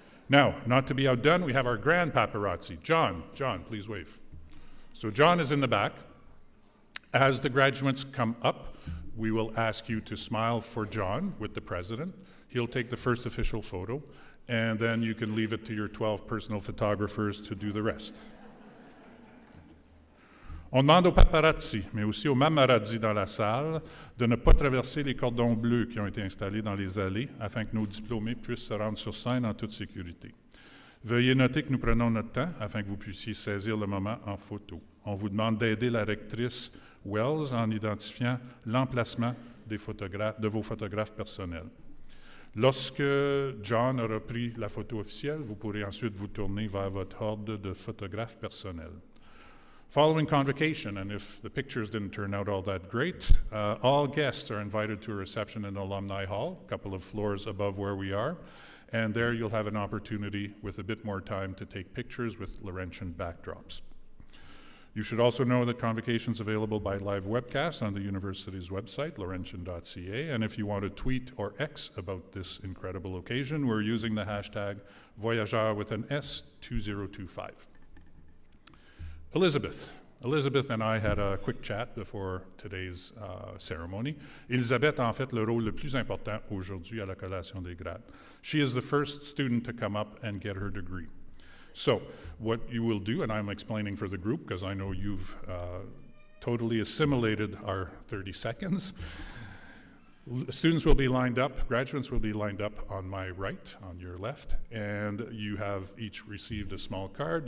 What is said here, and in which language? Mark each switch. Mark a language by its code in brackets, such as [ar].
[en] Now, not to be outdone, we have our grand paparazzi. John, please wave. So John is in the back. As the graduates come up, we will ask you to smile for John with the president. He'll take the first official photo, and then you can leave it to your 12 personal photographers to do the rest. [fr] On demande aux paparazzi, mais aussi aux mamarazzi dans la salle, de ne pas traverser les cordons bleus qui ont été installés dans les allées afin que nos diplômés puissent se rendre sur scène en toute sécurité. Veuillez noter que nous prenons notre temps afin que vous puissiez saisir le moment en photo. On vous demande d'aider la rectrice Wells en identifiant l'emplacement de vos photographes personnels. Lorsque John aura pris la photo officielle, vous pourrez ensuite vous tourner vers votre horde de photographes personnels. [en] Following convocation, and if the pictures didn't turn out all that great, all guests are invited to a reception in the Alumni Hall, a couple of floors above where we are, and there you'll have an opportunity with a bit more time to take pictures with Laurentian backdrops. You should also know that Convocation is available by live webcast on the university's website, laurentienne.ca, and if you want to tweet or X about this incredible occasion, we're using the hashtag Voyageur with an S 2025. Elizabeth and I had a quick chat before today's ceremony. [fr] Elisabeth a en fait le rôle le plus important aujourd'hui à la collation des grades. [en] She is the first student to come up and get her degree. So what you will do, and I'm explaining for the group because I know you've totally assimilated our 30 seconds. Students will be lined up, graduates will be lined up on my right, on your left, and you have each received a small card.